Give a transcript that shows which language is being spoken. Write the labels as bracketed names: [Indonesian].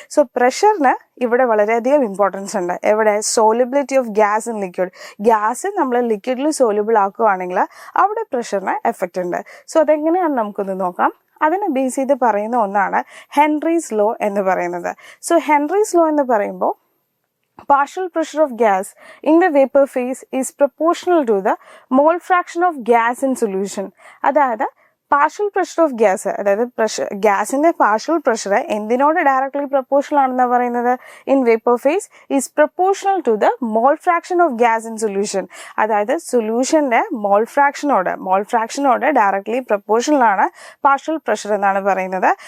[Malayalam] So പ്രഷറിന് ഇവിടെ വളരെയധികം importance ഉണ്ട്. എവിടെ? Solubility of gas in liquid. Gas നമ്മൾ ലിക്വിഡിൽ സോലിബിൾ ആക്കുകയാണെങ്കിൽ അവിടെ പ്രഷറിന് എഫക്റ്റ് ഉണ്ട്. സോ അതെങ്ങനെയാണ് നമുക്കൊന്ന് നോക്കാം. അതിനെ ബേസ് ചെയ്ത് പറയുന്ന ഒന്നാണ് ഹെൻറീസ് ലോ എന്ന് പറയുന്നത്. സോ ഹെൻറീസ് ലോ എന്ന് പറയുമ്പോൾ [English] partial pressure of gas in the vapor phase is proportional to the mole fraction of gas in solution. [Malayalam] അതായത് പാർഷ്യൽ പ്രഷർ ഓഫ് ഗ്യാസ്, അതായത് ഗ്യാസിന്റെ പാർഷ്യൽ പ്രഷർ എന്തിനോട് ഡയറക്ട്ലി പ്രപ്പോർഷണൽ ആണെന്ന് പറയുന്നത് [English] In vapour phase is proportional to the mole fraction of gas in solution. [Malayalam] അതായത് സൊല്യൂഷന്റെ മോൾ ഫ്രാക്ഷനോട് directly proportional ആണ് partial pressure എന്നാണ് പറയുന്നത്.